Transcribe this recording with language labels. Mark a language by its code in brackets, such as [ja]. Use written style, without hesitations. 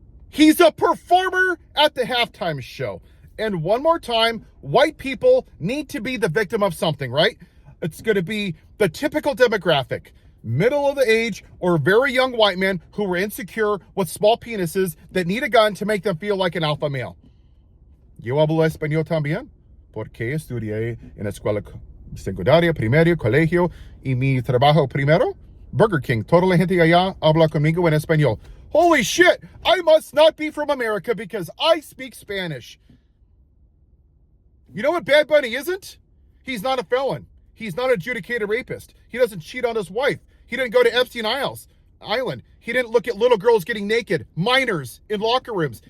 [en] He's a performer at the halftime show. And one more time, white people need to be the victim of something, right? It's going to be the typical demographic. Middle of the age or very young white men who are insecure with small penises that need a gun to make them feel like an alpha male. [es] Yo hablo español también, porque estudié en escuela secundaria, primaria, colegio, y mi trabajo primero, Burger King. Toda la gente allá habla conmigo en español. [en] Holy shit, I must not be from America because I speak Spanish. You know what Bad Bunny isn't? He's not a felon. He's not an adjudicated rapist. He doesn't cheat on his wife. He didn't go to Epstein Island. He didn't look at little girls getting naked, minors in locker rooms.